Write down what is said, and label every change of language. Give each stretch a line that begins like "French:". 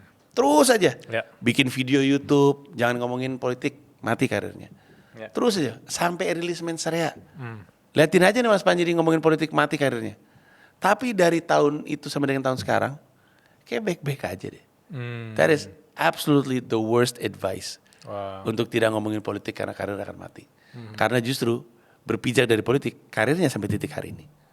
Indonesian: Terus aja, bikin video YouTube, jangan ngomongin politik, mati karirnya. Terus aja, sampai rilis Mensarea. Liatin aja nih Mas Panji ngomongin politik, mati karirnya. Tapi dari tahun itu sampai dengan tahun sekarang, kayak baik-baik aja deh.
English: That is absolutely the worst advice.
Indonesian: Untuk tidak ngomongin politik karena karir akan mati. Karena justru berpijak dari politik, karirnya sampai titik hari ini.